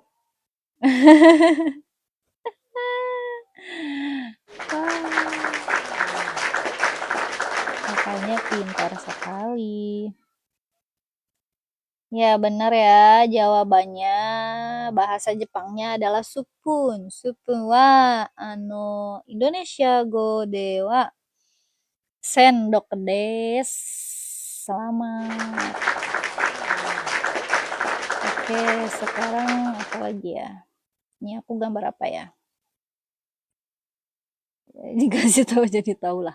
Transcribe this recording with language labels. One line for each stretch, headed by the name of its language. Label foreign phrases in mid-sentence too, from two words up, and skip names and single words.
Indonesian: Wah, makanya pintar sekali. Ya, benar ya. Jawabannya bahasa Jepangnya adalah supun.
Japanese: スプーン は インドネシア 語 では sendok です.
Indonesian: Selamat. Oke, sekarang apa lagi ya? Ini aku gambar apa ya? Dikasih tahu jadi tahu lah.